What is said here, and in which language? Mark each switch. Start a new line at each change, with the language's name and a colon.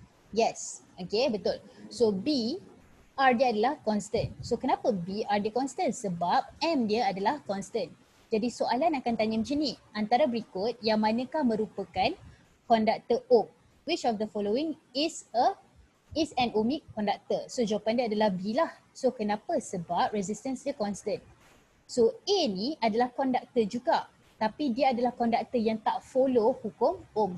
Malay: Yes, okay, betul. So B, R dia adalah constant. So kenapa B, R dia constant? Sebab M dia adalah constant. Jadi soalan akan tanya macam ni. Antara berikut yang manakah merupakan konduktor Ohm?
English: Which of the following is an ohmic conductor?
Malay: So jawapan dia adalah B lah. So kenapa? Sebab resistance dia constant. So A ni adalah konduktor juga. Tapi dia adalah konduktor yang tak follow hukum Ohm.